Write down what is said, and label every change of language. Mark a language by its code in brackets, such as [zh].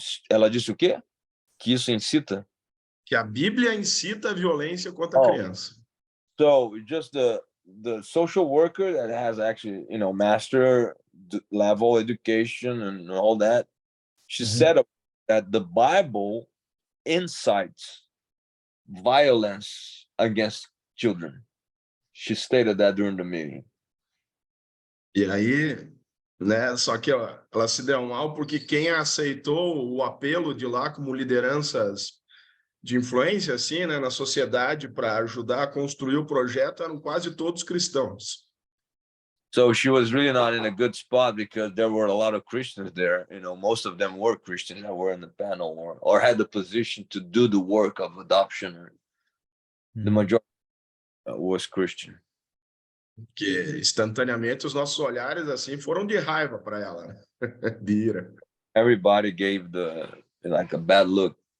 [pt] Ela disse o quê? Que isso incita? Que a Bíblia incita a violência contra a criança. [en] So just the social worker that has actually, master level education and all that, she said that the Bible incites violence against children. She stated that during the meeting. [pt] E aí, né, só que ela se deu mal porque quem aceitou o apelo de lá como lideranças de influência, assim, né, na sociedade para ajudar a construir o projeto eram quase todos cristãos. [en] So she was really not in a good spot because there were a lot of Christians there. Most of them were Christians that were in the panel or had the position to do the work of adoption. The majority was Christian. [pt] Que instantaneamente os nossos olhares assim foram de raiva para ela, né? De ira. [en] Everybody gave a bad look,